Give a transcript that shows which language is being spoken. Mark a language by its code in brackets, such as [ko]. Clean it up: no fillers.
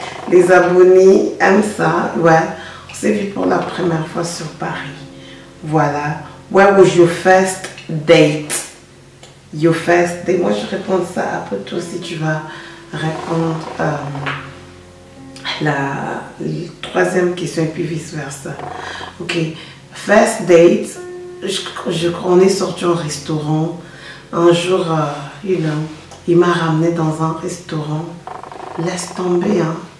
[fr] Les abonnés aiment ça. Ouais, on s'est vu pour la première fois sur Paris. Voilà. [en] Where was your first date? Your first date. [fr] Moi, je réponds ça. Après toi aussi, tu vas répondre la troisième question et puis vice versa. Ok. [en] First date. [fr] On est sorti au restaurant. Un jour, [en] you know, [fr] il m'a ramené dans un restaurant. Laisse tomber, hein.